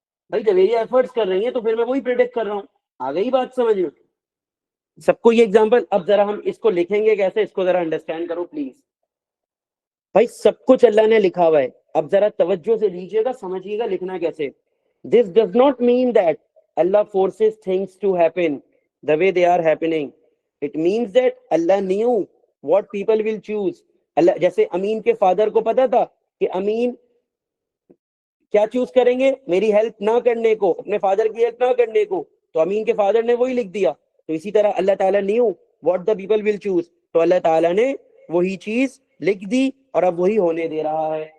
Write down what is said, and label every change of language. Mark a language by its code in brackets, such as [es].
[ur] بھائی جویریہ ایفرٹس کر رہی ہیں تو پھر میں وہی پریڈکٹ کر رہا ہوں. آ گئی بات سمجھ میں سب کو یہ ایگزامپل؟ اب ذرا ہم اس کو لکھیں گے کیسے, اس کو ذرا انڈرسٹینڈ کرو پلیز. بھائی سب کچھ اللہ نے لکھا ہوا ہے, اب ذرا توجہ سے لیجیے گا, سمجھیے گا لکھنا کیسے. [en] This does not mean that Allah forces things to happen the way they are happening. It means that Allah knew what people will choose. [ur] اللہ, جیسے امین کے فادر کو پتا تھا کہ امین کیا چوز کریں گے, میری ہیلپ نہ کرنے کو, اپنے فادر کی ہیلپ نہ کرنے کو, تو امین کے فادر نے وہی لکھ دیا. تو اسی طرح اللہ تعالیٰ [en] knew what the people will choose, [ur] تو اللہ تعالیٰ نے وہی چیز لکھ دی اور اب وہی ہونے دے رہا ہے.